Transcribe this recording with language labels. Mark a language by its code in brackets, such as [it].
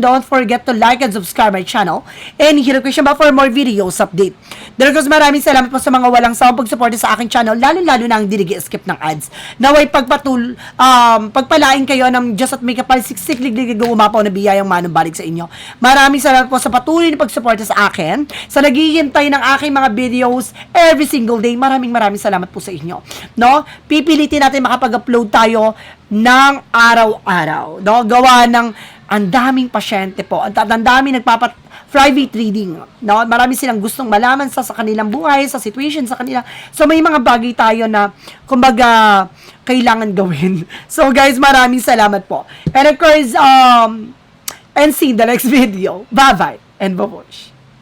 [en] Don't forget to like and subscribe my channel. And hit the question ba for more videos update. [tl] Dahil guys, maraming salamat po sa mga walang sawang pag-support sa aking channel, lalo-lalo na ang skip ng ads. Naway pagpalain kayo ng Diyos at may kapal siksik-liglig umapaw na biyayang manong balik sa inyo. Maraming salamat po sa patuloy na pag-support sa akin, sa naghihintay ng aking mga videos [en] every single day. [tl] Maraming salamat po sa inyo. No? Pipilitin natin makapag-upload tayo ng araw-araw. No? Gawa ng ang daming pasyente po. Ang daming private reading. No? Marami silang gustong malaman sa kanilang buhay, sa situation sa kanila. So may mga bagay tayo na kumbaga kailangan gawin. So guys, maraming salamat po. [en] And of course, and see the next video. Bye-bye and babush.